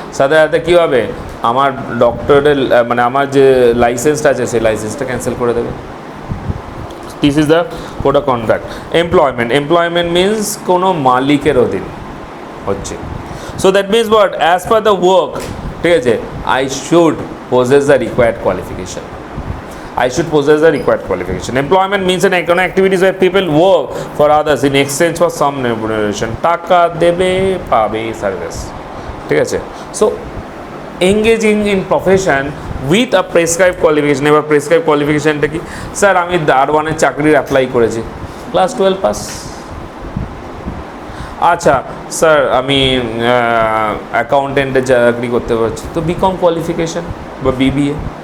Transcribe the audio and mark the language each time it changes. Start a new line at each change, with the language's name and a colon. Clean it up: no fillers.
Bangla: সাথে সাথে কী হবে, আমার ডক্টরের মানে আমার যে লাইসেন্সটা আছে সেই লাইসেন্সটা ক্যান্সেল করে দেবে।
English: This is the code of conduct. Employment means
Bangla: কোনো মালিকের অধীন হচ্ছে।
English: so that means what, as per the work,
Bangla: ঠিক আছে,
English: I should possess the required qualification. I should possess the required qualification. Employment means an economic activities where people work for others in exchange for some remuneration.
Bangla: টাকা দেবে, পাবে service, ঠিক আছে।
English: So engaging in profession with a prescribe qualification.
Bangla: এবার prescribe কোয়ালিফিকেশানটা কি? Sir আমি দারওয়ানের চাকরির apply করেছি, ক্লাস 12 পাস। আচ্ছা স্যার আমি অ্যাকাউন্টেন্টের চাকরি করতে পারছি, তো BCom কোয়ালিফিকেশান বা BBA।